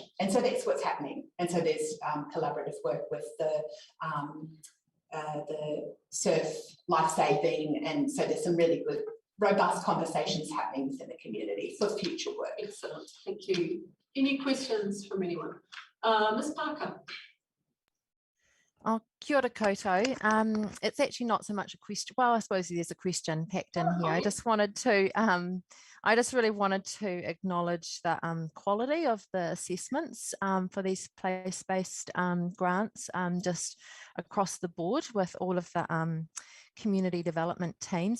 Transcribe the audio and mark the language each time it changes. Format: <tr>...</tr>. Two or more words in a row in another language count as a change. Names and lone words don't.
<en>And so that's what's happening. And so there's collaborative work with the surf lifesaving, and so there's some really good robust conversations happening within the community for future work. Excellent, thank you. Any questions from anyone? Ms. Parker.</en> <mi>Oh, kia ora koutou.</mi> <en>It's actually not so much a question. Well, I suppose there's a question packed in here. I just wanted to, I just really wanted to acknowledge the quality of the assessments for these place-based grants, just across the board with all of the community development teams.</en>